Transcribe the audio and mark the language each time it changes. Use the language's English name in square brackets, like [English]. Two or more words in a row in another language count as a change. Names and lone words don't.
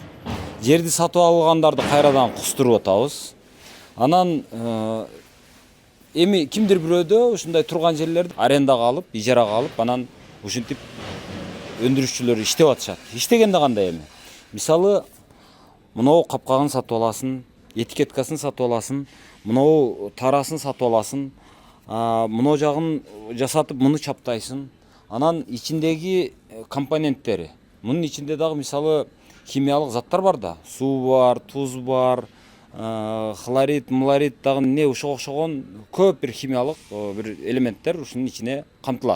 [Kyrgyz] Жерди сатып алгандарды кайрадан кустуруп атабыз. Анан эми кимдир бирөөдө ушундай турган жерлерди арендага алып, ижарага алып, анан ушинтип өндүрүшчүлөр иштеп атышат. Иштегенде кандай эми? Мисалы, мынау капкагын сатып аласың, этикеткасын сатып аласың, мынау тарасын сатып аласың, мынау жагын жасатып муну чаптайсың. Анан ичиндеги компоненттери, мунун ичинде дагы мисалы химиялык заттар бар да, суу бар, туз бар, хлорид, млорид дагы эмне ошого окшогон көп бир химиялык бир элементтер ушунун ичине камтылат.